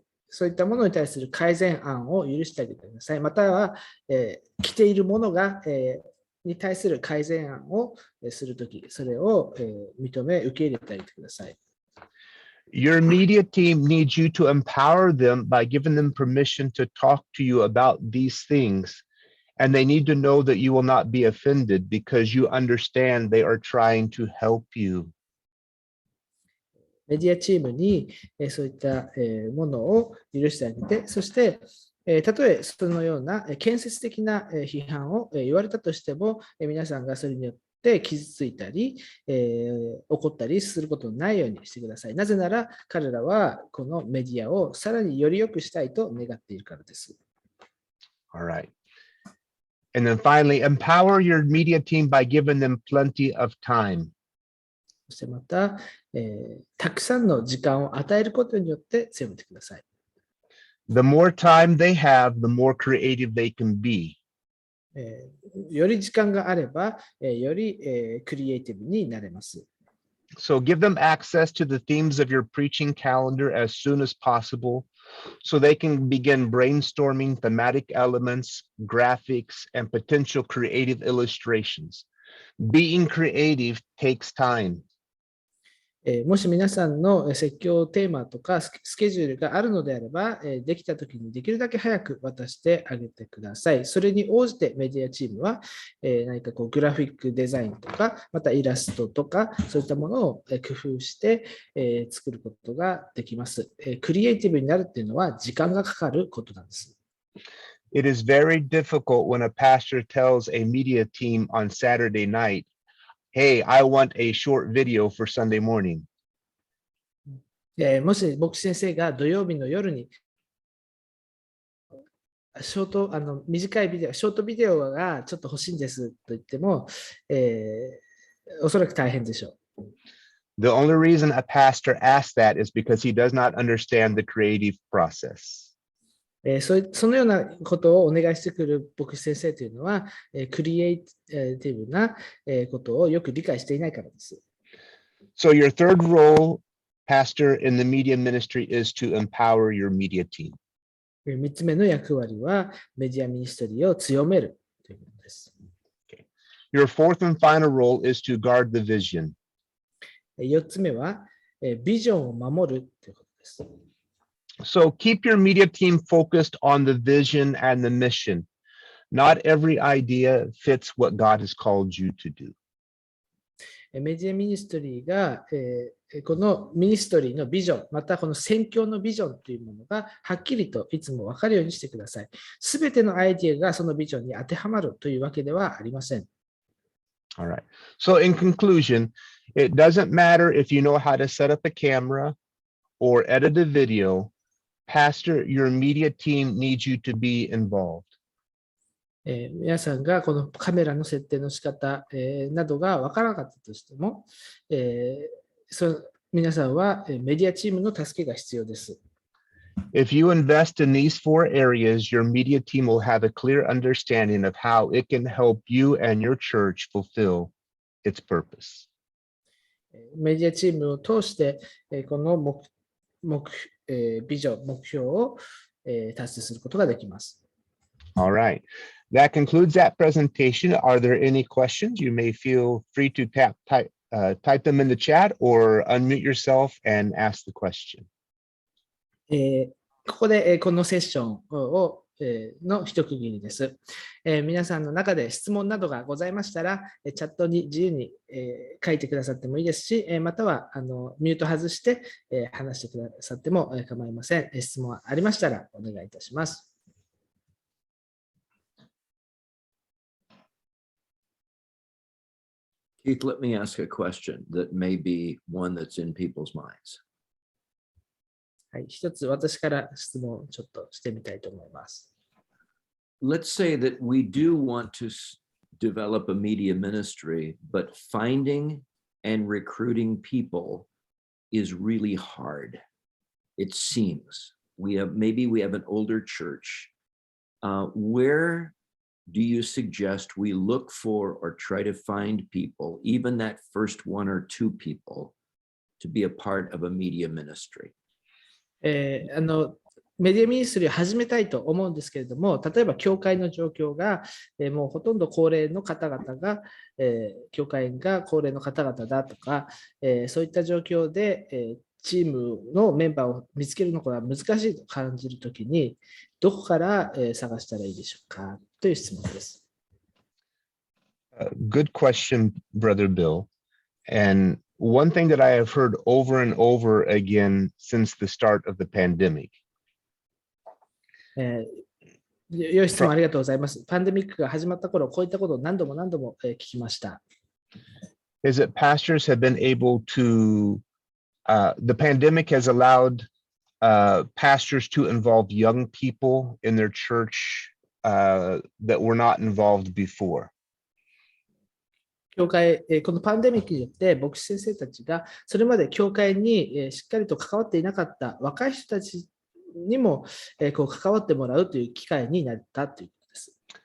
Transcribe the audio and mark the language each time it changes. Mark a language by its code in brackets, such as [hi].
[ja] そういったものに対する改善案を許してあげてください。または、着ているものが、に対する改善案をするとき、それを認め、受け入れてあげてください。 [en] Your media team needs you to empower them by giving them permission to talk to you about these things. And they need to know that you will not be offended because you understand they are trying to help you. [ja] メディアチームにそういったものを許してあげて、そしてたとえそのような建設的な批判を言われたとしても、皆さんがそれによって傷ついたり、怒ったりすることのないようにしてください。なぜなら彼らはこのメディアをさらにより良くしたいと願っているからです。 [en] All right. And then finally, empower your media team by giving them plenty of time. [ja] そしてまた、たくさんの時間を与えることによって強めてください。 [en] The more time they have, the more creative they can be. [ja] より時間があれば、よりクリエイティブになれます。 [en] So give them access to the themes of your preaching calendar as soon as possible, so they can begin brainstorming thematic elements, graphics, and potential creative illustrations. Being creative takes time. [ja] もし皆さんの説教テーマとかスケジュールがあるのであれば、できたときにできるだけ早く渡してあげてください。それに応じてメディアチームは何かグラフィックデザインとか、またイラストとか、そういったものを工夫して作ることができます。クリエイティブになるっていうのは時間がかかることなんです。 [en] It is very difficult when a pastor tells a media team on Saturday night,Hey, I want a short video for Sunday morning. [ja] もし牧師先生が土曜日の夜に短いビデオ、ショートビデオがちょっと欲しいんですと言っても、おそらく大変でしょう。 [en] The only reason a pastor asks that is because he does not understand the creative process. [ja] そのようなことをお願いしてくる牧師先生というのは、クリエイティブなことをよく理解していないからです。 [en] So your third role, pastor in the media ministry, is to empower your media team. [ja] 3つ目の役割は、メディアミニストリーを強めるということです。 [en] Your fourth and final role is to guard the vision. [ja] 4つ目は、ビジョンを守るということです。 [en] So keep your media team focused on the vision and the mission. Not every idea fits what God has called you to do. [ja] メディアミニストリーが、このミニストリーのビジョン、またこの宣教のビジョンというものがはっきりといつも分かるようにしてください。すべてのアイディアがそのビジョンに当てはまるというわけではありません。 [en] All right. So in conclusion, it doesn't matter if you know how to set up a camera or edit a video. Pastor, your media team needs you to be involved. [ja] 皆さんがこのカメラの設定の仕方、などが分からなかったとしても、皆さんはメディアチームの助けが必要です。 [en] If you invest in these 4 areas, your media team will have a clear understanding of how it can help you and your church fulfill its purpose. [ja] メディアチームを通して、このビジョン、目標を達成することができます。 [en] All right. That concludes that presentation. Are there any questions? You may feel free to type them in the chat or unmute yourself and ask the question. [ja] ここでこのセッションをの一区切りです。皆さんの中で質問などがございましたら、チャットに自由に書いてくださってもいいですし、またはミュート外して話してくださっても構いません。質問ありましたらお願いいたします。 [en] Keith, let me ask a question that may be one that's in people's minds. [ja] はい、一つ私から質問をちょっとしてみたいと思います。 [en] Let's say that we do want to develop a media ministry, but finding and recruiting people is really hard. It seems maybe we have an older church. Where do you suggest we look for or try to find people, even that first 1 or 2 people, to be a part of a media ministry? [ja] メディアミニストリーを始めたいと思うんですけれども、例えば教会の状況が、もうほとんど高齢の方々が、教会員が高齢の方々だとか、そういった状況で、チームのメンバーを見つけるのが難しいと感じるときに、どこから探したらいいでしょうかという質問です。 [en] Good question, Brother Bill. And one thing that I have heard over and over again since the start of the pandemic. [ja] 良い質問ありがとうございます。パンデミックが始まった頃、こういったことを何度も聞きました。 [en] Is that pastors have been able to, the pandemic has allowed pastors to involve young people in their church that were not involved before. [ja] 教会、このパンデミックによって牧師先生たちがそれまで教会にしっかりと関わっていなかった若い人たちにもこう関わってもらうという機会になったということです。